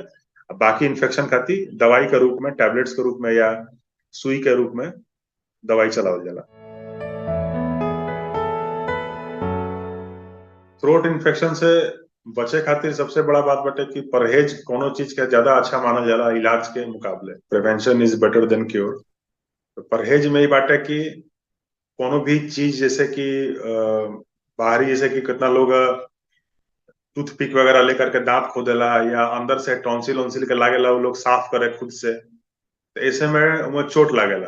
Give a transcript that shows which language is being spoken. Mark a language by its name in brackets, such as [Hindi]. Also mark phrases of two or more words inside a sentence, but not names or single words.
[Bhojpuri] बाकी इन्फेक्शन खातिर दवाई के रूप में, टैबलेट्स के रूप में या सुई के रूप में दवाई चलावल जाला। थ्रोट इन्फेक्शन से बचे खातिर सबसे बड़ा बात बाटे कि परहेज कोनो चीज के ज्यादा अच्छा मानल जाला इलाज के मुकाबले। [English] Prevention is better than cure. [Bhojpuri] तो परहेज में ही बाटे कि कोनो भी चीज जैसे कि बाहरी, जैसे कि कितना लोग टूथपिक वगैरह लेकर के दांत खोदेला या अंदर से टॉन्सिल वॉन्सिल के लागेला वो लोग साफ करे खुद से, तो ऐसे में वो चोट लागेला।